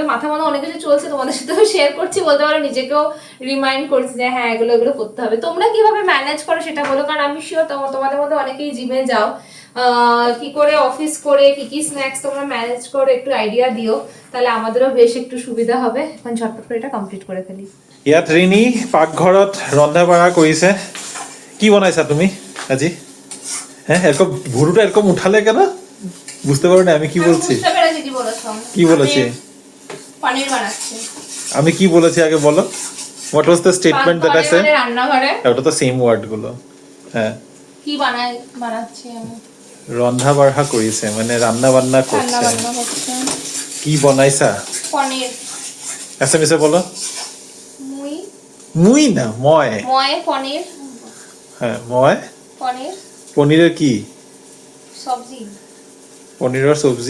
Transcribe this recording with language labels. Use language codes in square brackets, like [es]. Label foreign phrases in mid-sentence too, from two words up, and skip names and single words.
[bn] মাথা মনে অনেক কিছু চলছে, তোমাদের সাথেও শেয়ার করছি, বলতে পারো নিজেকেও রিমাইন্ড করছি যে হ্যাঁ এগুলো এগুলো করতে হবে। তোমরা কিভাবে ম্যানেজ করো সেটা বলো, কারণ আমি শিওর তোমাদের মধ্যে অনেকেই জিমে যাও, কি করে অফিস করে কি কি স্ন্যাক্স তোমরা ম্যানেজ করো একটু আইডিয়া দিও, তাহলে আমাদেরও বেশ একটু সুবিধা হবে। এখন ঝটপট করে এটা কমপ্লিট করে ফেলি। [as] ইয়াত ৰিণী পাকঘৰত ৰন্ধা বঢ়া কৰিছে। কি বনাইছা তুমি আজি? [bn] হ্যাঁ, এরকম ভুরুটা এরকম উঠালে কেন? বুঝতে পারো না আমি কি বলছি? বুঝতে পেরেছি কি বলেছো। কি বলেছি? পনির বানাচ্ছি। আমি কি বলেছি আগে বলো? [en] What was the statement that I said? [bn] রান্নাঘরে। ওটা তো [en] same word [bn] গুলো। হ্যাঁ, কি বানাচ্ছি আমি? [as] রন্ধা বঢ়া কৰিছে, [bn] মানে রান্না বান্না করছে। রান্না করছে। [as] কি বনাইছা? [bn] পনির। এসএমএস এ বলো। মুই। মুই না, ময়। ময় পনির। হ্যাঁ, ময় পনির। পনিরের কি? সবজি। পনিরের সবজি।